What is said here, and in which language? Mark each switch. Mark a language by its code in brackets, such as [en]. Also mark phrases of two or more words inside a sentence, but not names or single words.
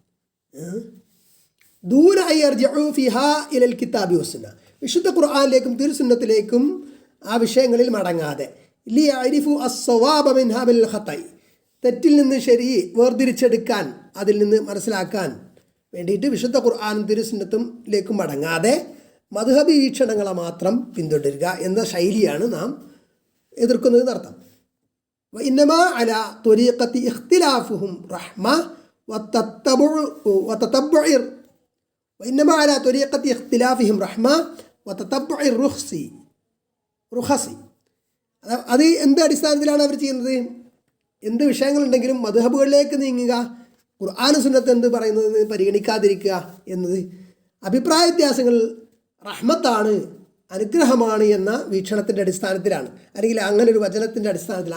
[ar] دون أن يرجع فيها إلى الكتاب والسنة, [ml] വിശുദ്ധ ഖുർആനിലേക്കും തിരുസുന്നത്തിലേക്കും ആ വിഷയങ്ങളിൽ മടങ്ങാതെ, [ar] ليعرف الصواب منها بالخطأ, [ml] തെറ്റിൽ നിന്ന് ശരി വേർതിരിച്ചെടുക്കാൻ, അതിൽ നിന്ന് മനസ്സിലാക്കാൻ വേണ്ടിയിട്ട് വിശുദ്ധ ഖുർആനും തിരുസുന്നത്തിലേക്കും മടങ്ങാതെ മദ്ഹബി വീക്ഷണങ്ങളെ മാത്രം പിന്തുടരുക എന്ന ശൈലിയാണ് നാം എതിർക്കുന്നത് എന്നർത്ഥം. [ar] إنما على طريقة اختلافهم رحمة وإنما على طريقة اختلافهم رحمة وتتبع الرخص, [ml] അത് എന്ത് അടിസ്ഥാനത്തിലാണ് അവർ ചെയ്യുന്നത്? എന്ത് വിഷയങ്ങളുണ്ടെങ്കിലും മദ്ഹബുകളിലേക്ക് നീങ്ങുക, ഖുർആൻ സുന്നത്ത് എന്ത് പറയുന്നത് പരിഗണിക്കാതിരിക്കുക എന്നത് അഭിപ്രായ വ്യത്യാസങ്ങൾ റഹ്മത്താണ്, അനുഗ്രഹമാണ് എന്ന വീക്ഷണത്തിൻ്റെ അടിസ്ഥാനത്തിലാണ്, അല്ലെങ്കിൽ അങ്ങനെ ഒരു വചനത്തിൻ്റെ അടിസ്ഥാനത്തിൽ.